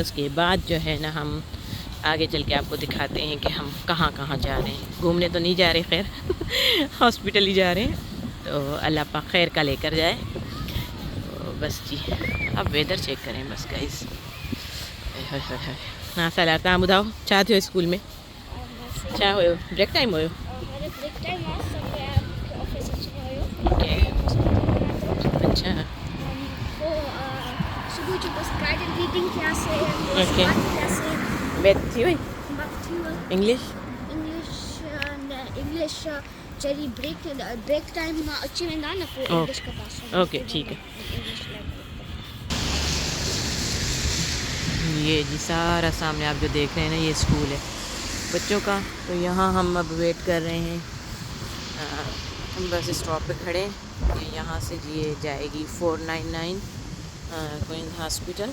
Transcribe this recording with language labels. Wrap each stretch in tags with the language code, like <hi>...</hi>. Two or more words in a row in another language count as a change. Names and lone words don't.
<ur>اس کے بعد جو ہے نا ہم آگے چل کے آپ کو دکھاتے ہیں کہ ہم کہاں کہاں جا رہے ہیں. گھومنے تو نہیں جا رہے، خیر ہاسپٹل ہی جا رہے ہیں. تو اللہ پاک خیر کا لے کر جائے۔ تو بس جی، اب</ur> <en>weather check</en> <ur>کریں بس گائز.</ur> <sd>हाँ सलाह तव्हां ॿुधाओ छा थियो स्कूल में? छा हुयो?</sd> <en>break time</en> <sd>हुयो?</sd> <ur>میں نے</ur> <en>break time</en> <ur>آج سب گیا آفس</ur> <sd>अची वियो ओके। अच्छा। पोइ सुबुह जो बसि</sd> <en>guided reading</en> <sd>थियासीं, पोइ ओके। बात थियासीं,</sd> <ur>بیت تھی ہوئی?</ur> <sd>बात थी वियो इंग्लिश? इंग्लिश न इंग्लिश जॾहिं</sd> <en>break time</en> <sd>मां अची वेंदा न पोइ इंग्लिश ओके। कंदासीं</sd> <ur>اوکے ٹھیک ہے. इंग्लिश یہ جی سارا سامنے آپ جو دیکھ رہے ہیں نا یہ اسکول ہے بچوں کا. تو یہاں ہم اب ویٹ کر رہے ہیں. ہم</ur> <en>bus stop</en> <ur>پہ کھڑے ہیں. یہ یہاں سے جی یہ جائے گی 499 کوئینز ہاسپٹل.</ur>